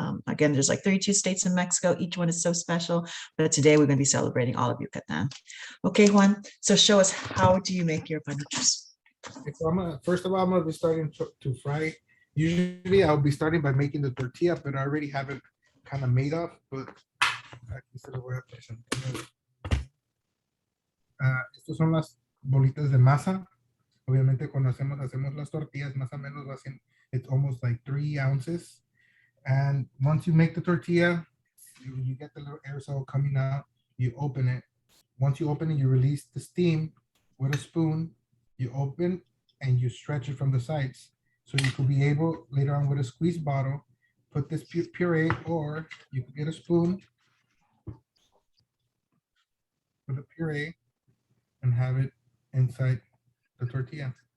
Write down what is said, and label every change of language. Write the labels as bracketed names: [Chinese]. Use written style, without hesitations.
[English] Again, there's like 32 states in Mexico. Each one is so special. But today we're going to be celebrating all of Yucatan. Okay, Juan. So show us, how do you make your panuchos? So first of all, I'm gonna be starting to fry. Usually I'll be starting by making the tortilla, but I already have it kind of made up. [Spanish] But aquí se lo voy a presentar. Estos son las bolitas de masa. Obviamente cuando hacemos las tortillas, más o menos [English] it's almost like 3 ounces. And once you make the tortilla, you get the little aerosol coming out, you open it. Once you open it, you release the steam with a spoon. You open and you stretch it from the sides. So you could be able, later on with a squeeze bottle, put this puree, or you could get a spoon with a puree and have it inside the tortilla.